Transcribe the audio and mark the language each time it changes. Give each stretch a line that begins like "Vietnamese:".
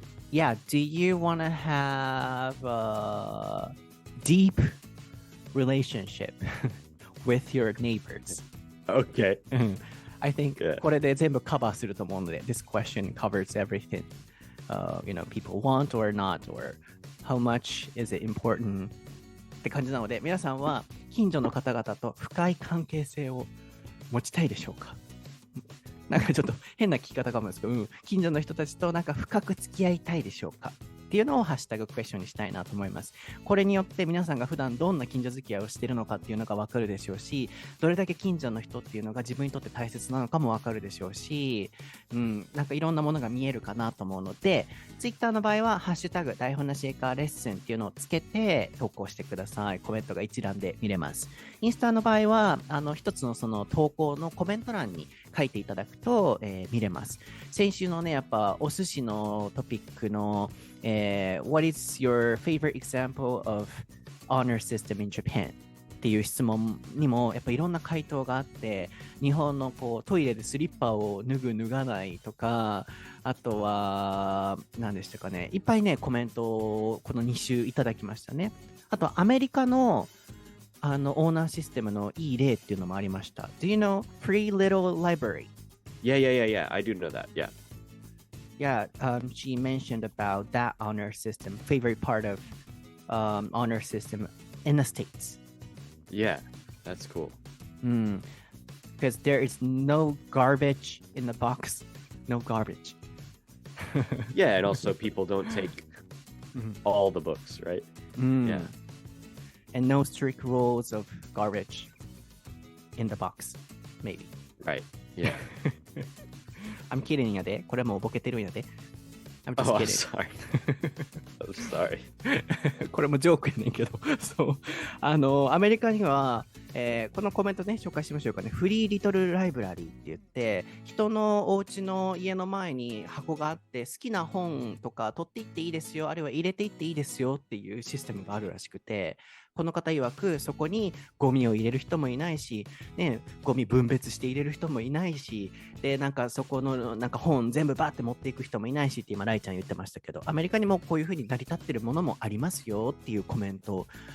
English: Yeah, do you want to have a deep relationship with your neighbors? Okay. I think Yeah.
Japanese: これで全部カバーすると思うので、
English: this question covers everything. People want or not, or how much is it important?
Japanese: って感じなので、皆さんは近所の方々と深い関係性を持ちたいでしょうか？なんかちょっと変な聞き方かもですけど、近所の人たちとなんか深く付き合いたいでしょうかっていうのをハッシュタグクエスチョンにしたいなと思います。これによって皆さんが普段どんな近所付き合いをしているのかっていうのが分かるでしょうし、どれだけ近所の人っていうのが自分にとって大切なのかも分かるでしょうし、なんかいろんなものが見えるかなと思うので、Twitter の場合はハッシュタグ台本なし英会話レッスンっていうのをつけて投稿してください。コメントが一覧で見れます。インスタの場合は一つのその投稿のコメント欄に書いていただくと、見れます。先週のね、やっぱお寿司のトピックの
English: What is your favorite example of honor system in Japan?
Japanese: っていう質問にもやっぱいろんな回答があって、日本のこうトイレでスリッパを脱ぐ脱がないとか、あとは何でしたかね、いっぱいねコメントをこの2週いただきましたね。あとアメリカのオーナーシステムのいい例っていうのもありました。
English: Do you know Free Little Library? Yeah. I do know that. Yeah. Yeah, she mentioned about that honor system, favorite part of honor system in the States. Yeah, that's cool. Because there is no garbage in the box. No garbage. Yeah, and also people don't take all the books, right? Yeah. And no strict rules of garbage in the box, maybe. Right, yeah. I'm kidding
Japanese: やで。これもうボケてるんやで。
English: I'm just Oh, I'm kidding. sorry. I'm sorry.
Japanese: これもジョークやねんけど。そう。アメリカには、このコメントね、紹介しましょうかね。フリーリトルライブラリーって言って、人のお家の家の前に箱があって、好きな本とか取っていっていいですよ、あるいは入れていっていいですよっていうシステムがあるらしくて、この方曰くそこにゴミを入れる人もいないし、ね、ゴミ分別して入れる人もいないし、でなんかそこのなんか本全部バーって持っていく人もいないしって今ライちゃん言ってましたけど、アメリカにもこういう風に成り立ってるものもありますよっていうコメント